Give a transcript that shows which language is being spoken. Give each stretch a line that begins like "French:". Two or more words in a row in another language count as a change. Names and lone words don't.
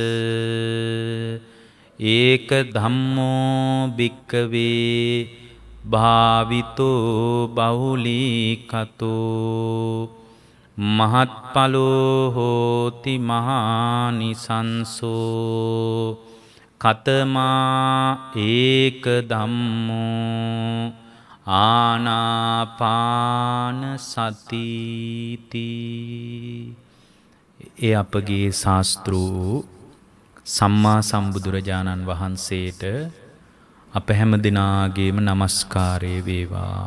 Pali: ඒක ධම්මෝ භික්ඛවේ භාවිතෝ බහුලීකතෝ මහත්ඵලෝ හෝති මහානිසංසෝ කතමා ඒක ධම්මෝ ආනාපාන සතිති.
Sinhala: ඒ අපගේ ශාස්ත්‍රූ සම්මා සම්බුදුරජාණන් වහන්සේට අප හැම දිනාගේම নমස්කාරය වේවා.